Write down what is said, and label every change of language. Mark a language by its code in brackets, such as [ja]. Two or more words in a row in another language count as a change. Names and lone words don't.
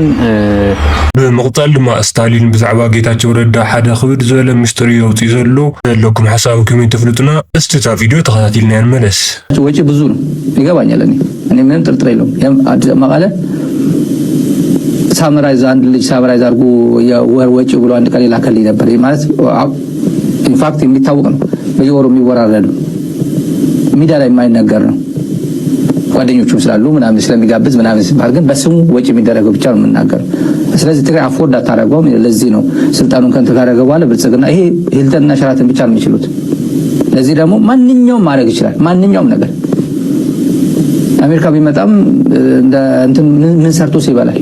[ti] ብምቕጣል ድማ ስታሊን ብዛዕባ ጌታቸው ረዳ ሓደ ክብድ ዝበለ ምስጢር የውፅእ ዘሎ ዘለኩም ሓሳብ ከመይ ተፍልጡና እስቲ ታ ቪድዮ ተኸታቲልና እንመለስ [am] ወጪ ብዙ ነው ይገባኛል እኔ ምንም ጥርጥር የለውም አዲስ መቀለ ሳምራይዝ አንድ ልጅ ሳምራይዝ አድርጎ የወር ወጪ ብሎ አንድ ቀን ላከልኝ ነበር ማለት ኢንፋክት የሚታወቅ ነው በየወሩ የሚወራረዱ ሚዲያ ላይ የማይነገር ነው ጓደኞቹም ስላሉ ምናምን ስለሚጋብዝ ምናምን ሲባል ግን በስሙ ወጪ የሚደረገው ብቻ ነው የምናገረው ስለዚህ ትግራይ አፎርድ አታረጋውም ለዚህ ነው ስልጣኑን ከንቱ ካረገ በኋላ ብልጽግና ይሄ ሂልተንና ሸራተን ብቻ ነው የሚችሉት ለዚህ ደግሞ ማንኛውም ማድረግ ይችላል ማንኛውም ነገር አሜሪካ ቢመጣም እንደ እንትን ምን ሰርቶስ